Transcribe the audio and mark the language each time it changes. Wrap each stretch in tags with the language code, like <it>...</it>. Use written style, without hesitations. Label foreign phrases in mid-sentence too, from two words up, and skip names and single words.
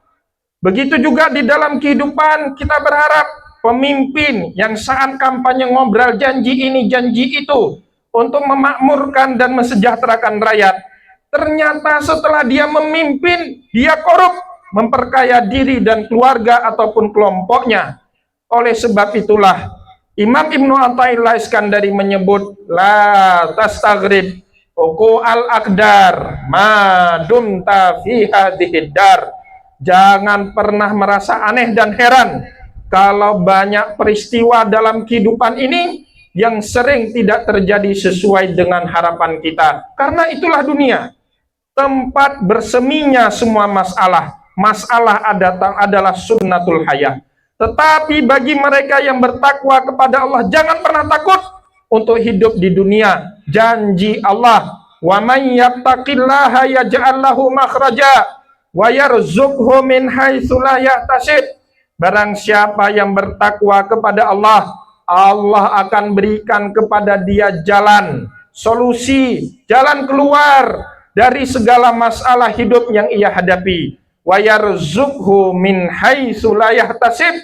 <id>Begitu juga di dalam kehidupan kita berharap pemimpin yang saat kampanye ngobrol janji ini janji itu untuk memakmurkan dan mensejahterakan rakyat, ternyata setelah dia memimpin dia korup, memperkaya diri dan keluarga ataupun kelompoknya. Oleh sebab itulah Imam Ibnu Athaillah Iskandari menyebut</id> <ar>لا تستغرب وقوع الأقدار ما دمت في هذه الدار.</ar> <id>Jangan pernah merasa aneh dan heran kalau banyak peristiwa dalam kehidupan ini yang sering tidak terjadi sesuai dengan harapan kita. Karena itulah dunia, tempat berseminya semua masalah. Masalah adalah</id> <ar>سنة الحياة.</ar> <id>Tetapi bagi mereka yang bertakwa kepada Allah, jangan pernah takut untuk hidup di dunia. Janji Allah,</id> <ar>ومن يتق الله يجعل له مخرجا ويرزقه من حيث لا يحتسب.</ar> <id>Barang siapa yang bertakwa kepada Allah, Allah akan berikan kepada dia jalan, solusi, jalan keluar dari segala masalah hidup yang ia hadapi.</id> <ar>ويرزقه من حيث لا يحتسب.</ar>